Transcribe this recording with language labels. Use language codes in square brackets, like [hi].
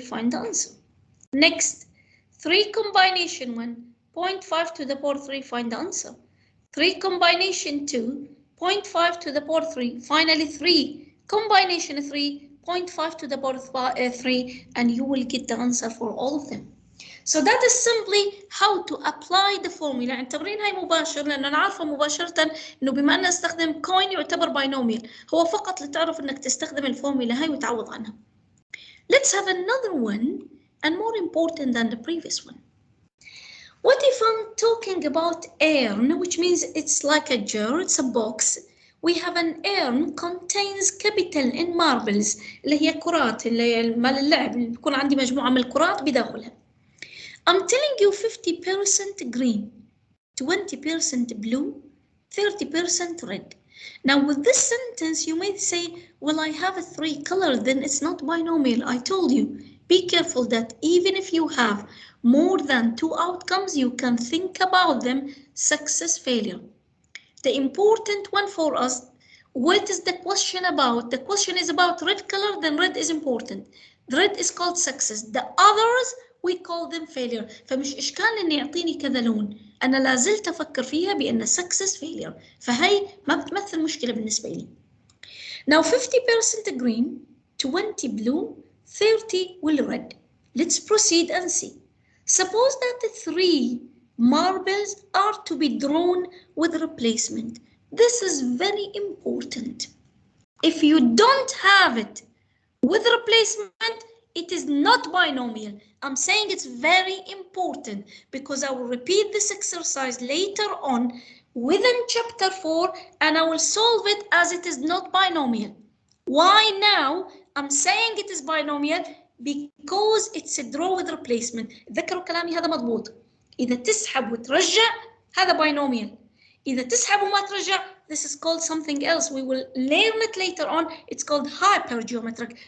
[en] Find the answer. Next, 3 combination 1, 0.5 to the power 3. Find the answer. 3 combination 2, 0.5 to the power 3. Finally, 3 combination 3, 0.5 to the power 3, and you will get the answer for all of them. So that is simply how to apply the formula. [ar] اعتبرين هاي مباشر لأنه أنا عارفة مباشرة إنه بما أن استخدم coin يعتبر binomial. هو فقط لتعرف إنك تستخدم الفورمولا هاي وتعوض عنها. [en] Let's have another one and more important than the previous one. What if I'm talking about urn, which means it's like a jar, it's a box. We have an urn contains capital in marbles [ar] اللي هي كرات اللي هي مال اللعب اللي بيكون عندي مجموعة من الكرات بداخلها. [en] I'm telling you 50% green, 20% blue, 30% red. Now with this sentence you may say, well, I have a 3 colors, then it's not binomial. I told you, be careful that even if you have more than 2 outcomes, you can think about them, success, failure. The important one for us, what is the question about? The question is about red color, then red is important. The red is called success. The others, we call them failure. [ar] فمش إشكال إني يعطيني كذا لون. أنا لازلت أفكر فيها بأن success failure. فهي ما بتمثل مشكلة بالنسبة لي. [en] Now 50% green, 20 blue, 30 will red. Let's proceed and see. Suppose that the 3 marbles are to be drawn with replacement. This is very important. If you don't have it with replacement, it is not binomial. I'm saying it's very important because I will repeat this exercise later on within chapter 4 and I will solve it as it is not binomial. Why now I'm saying it is binomial? Because it's a draw with replacement. [ar] ذكروا كلامي هذا مضبوط. إذا تسحب وترجع هذا binomial. إذا تسحب وما ترجع, [en] this is called something else. We will learn it later on. It's called hypergeometric.